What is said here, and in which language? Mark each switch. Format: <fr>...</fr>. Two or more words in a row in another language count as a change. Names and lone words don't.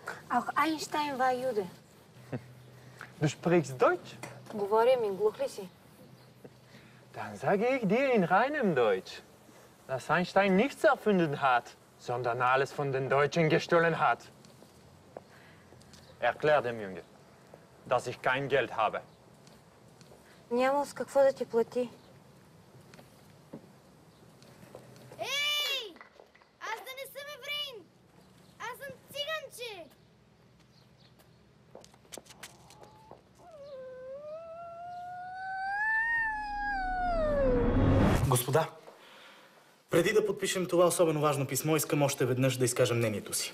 <de>Auch Einstein war Jude. Du sprichst Deutsch?</de> <bg>Говорим им, глух ли си?</bg> <de>Dann sage ich dir in reinem Deutsch, dass Einstein nichts erfunden hat, sondern alles von den Deutschen gestohlen hat. Erklär dem Junge, dass ich kein Geld habe.</de> <bg>Няма с какво да ти плати. Ей! Аз да не съм евреин! Аз съм циганче! Господа, преди да подпишем това особено важно писмо, искам още веднъж да изкажа мнението си.</bg>